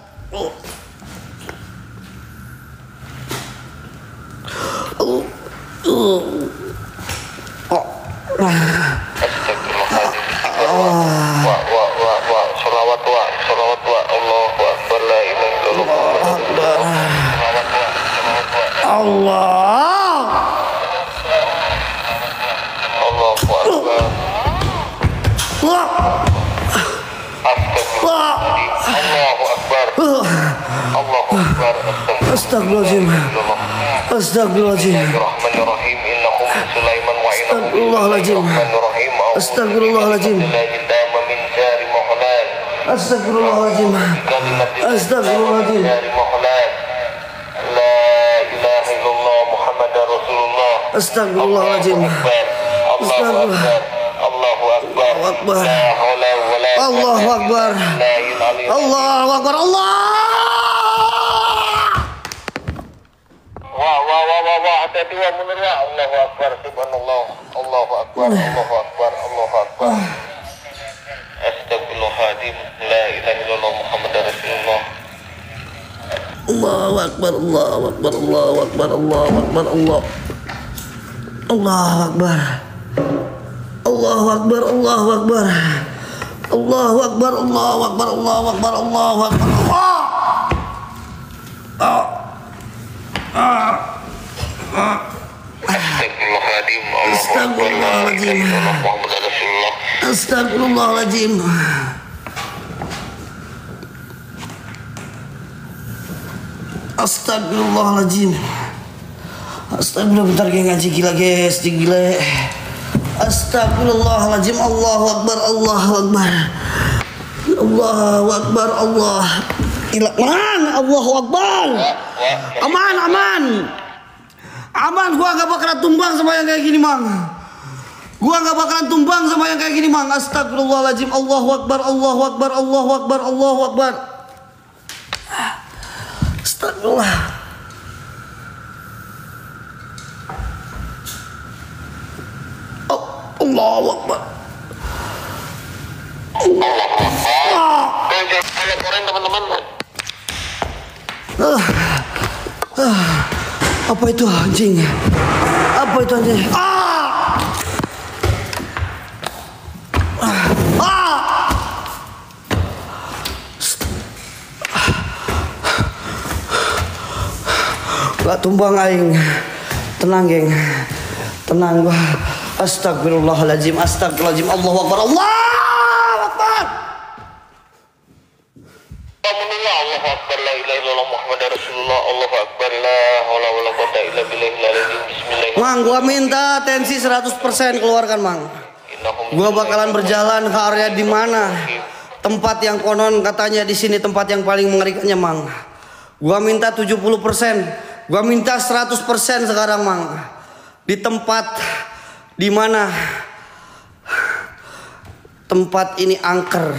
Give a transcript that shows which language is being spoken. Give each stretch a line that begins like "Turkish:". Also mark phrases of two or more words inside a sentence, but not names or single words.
Arabic: صلوات والله أكبر، لا إله إلا الله. Allah. الله أكبر. الله أكبر. الله أكبر. أستغفر الله العظيم. أستغفر الله العظيم. بسم الله الرحمن الرحيم. إنه من سليمان وإنه أستغفر الله العظيم. أستغفر الله العظيم. أستغفر الله العظيم. Astagfirullahaladzim. لا إله إلا الله محمد رسول الله. Astagfirullahaladzim. الله أكبر. الله أكبر. Akbar. لا حول ولا الله أكبر. الله أكبر. الله.
Indonesian: Wah, hati-hati wa mundur wa.
Arabic: الله أكبر، سبحان الله. الله أكبر، الله أكبر، الله أكبر. أستغفر الله العظيم، لا إله إلا الله محمد رسول الله. الله أكبر. الله أكبر. الله أكبر. الله أكبر. الله. الله أكبر. الله أكبر. الله أكبر. الله أكبر. الله أكبر. الله أكبر. الله أكبر. أستغفر الله العظيم، الله أكبر، لا إله إلا الله محمد رسول الله. أستغفر الله العظيم. أستغفر الله العظيم. Astagfirullah,
Indonesian: bentar kayak ngaji gila guys, gila.
Arabic: Astagfirullahaladzim. الله أكبر. الله أكبر. الله أكبر. الله. Man, الله أكبر. Aman.
Indonesian: Aman, gua gak bakal tumbang sama yang kayak gini, Mang. Gua nggak bakalan tumbang sama yang kayak gini, Mang. Astagfirullahaladzim.
Arabic: الله أكبر، الله أكبر، الله أكبر، الله أكبر. أستغفر الله. الله أكبر.
Indonesian: Teman-teman. Apa itu anjing? Apa itu anjing? Gak tumbang aing. Tenang, geng. Tenang gua.
Arabic: أستغفر الله العظيم. أستغفر الله العظيم. الله أكبر. الله أكبر. الله أكبر، لا إله إلا الله محمد رسول الله. الله أكبر, لا حول ولا قوة إلا بالله العظيم. بسم الله.
Indonesian: Mang, gua minta tensi 100% keluarkan, Mang. Gua bakalan berjalan ke area di mana tempat yang konon katanya di sini tempat yang paling mengerikannya, Mang. Gua minta 70%. Gua minta 100% sekarang, Mang. Di tempat di mana tempat ini angker.